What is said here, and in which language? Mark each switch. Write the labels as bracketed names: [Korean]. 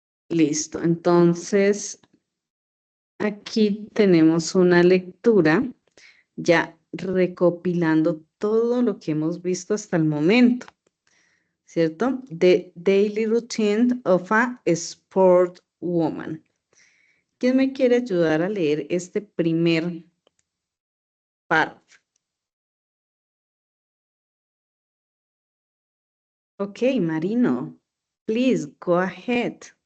[Spanish] Listo. Entonces, aquí tenemos una lectura ya recopilando todo lo que hemos visto hasta el momento, ¿cierto? [English] The daily routine of a sport woman. [Spanish] ¿Quién me quiere ayudar a leer este primer párrafo? [English] Ok, Marino, please go ahead.